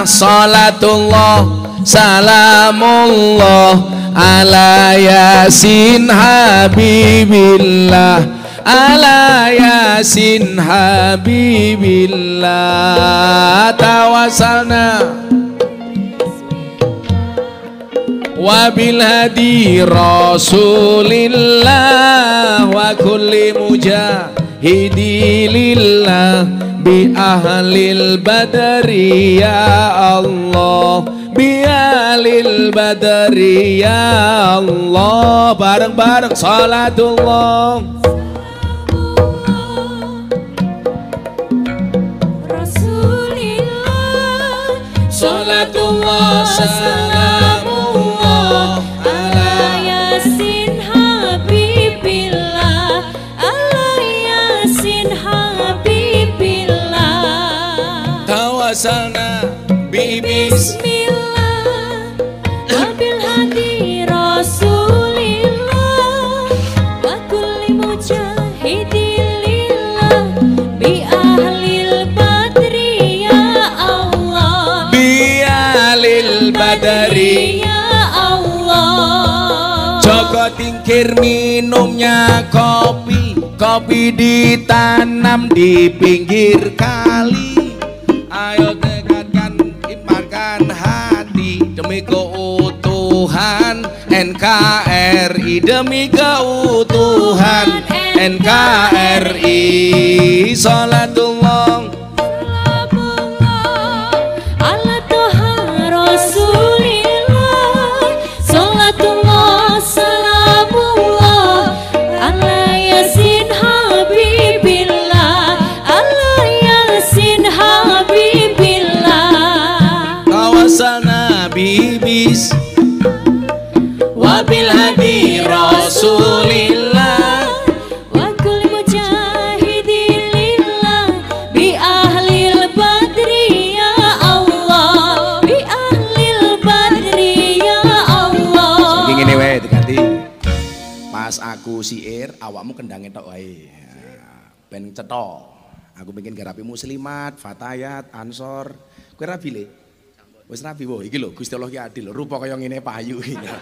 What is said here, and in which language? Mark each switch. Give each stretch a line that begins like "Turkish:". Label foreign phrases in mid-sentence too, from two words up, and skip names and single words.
Arabic: صلاة الله سلام الله على يس حبيب الله. على يس حبيب الله توسلنا وبالهادي رسول الله وكل مجاهد لله بأهل البدر يا الله بأهل البدر يا الله. Bareng-bareng صلاة الله صلاة الله سلام الله على يس حبيب الله على يس حبيب الله توسلنا ببسم الله وبالهادي رسول الله وكل مجاهد لله بأهل البدر يا الله للبدري يا الله.
Indonesian: Joko Tingkir minumnya kopi ditanam di pinggir kali. Ayo dekatkan iparkan hati demi keutuhan NKRI, demi keutuhan NKRI.
Arabic: صلاة الله رسول الله، صلاة الله سلام الله على يس حبيب الله، على يس حبيب الله توسلنا ببس وبالهادي رسول الله وكل مجاهد لله بأهل البدر يا الله، بأهل البدر يا الله.
Javanese: Ngene wae diganti. Pas aku siir, awakmu kendange tok wae. Ben cetha. Aku pengen garapi muslimat, fatayat, ansor. Kowe rabi le? Wis rabi wo, iki lho Gusti Allah ki adil. Rupa kaya ngene payu iki.